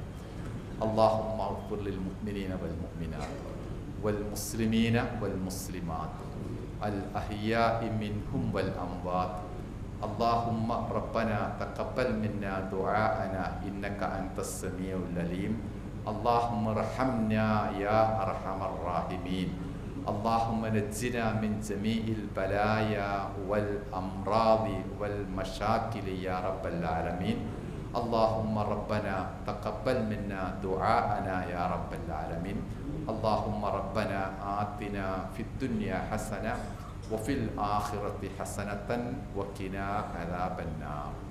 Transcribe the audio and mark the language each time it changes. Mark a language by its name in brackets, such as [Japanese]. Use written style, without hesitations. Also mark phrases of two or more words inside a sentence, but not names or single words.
[Arabic] اللهم اغفر للمؤمنين والمؤمنات والمسلمين والمسلمات الأحياء منهم والأموات. اللهم ربنا تقبل منا دعاءنا إنك أنت السميع العليم. اللهم ارحمنا يا أرحم الراحمين. اللهم نجنا من جميع البلايا والأمراض والمشاكل يا رب العالمين. اللهم ربنا تقبل منا دعاءنا يا رب العالمين. اللهم ربنا آتنا في الدنيا حسنة وفي الآخرة حسنة وقنا عذاب النار.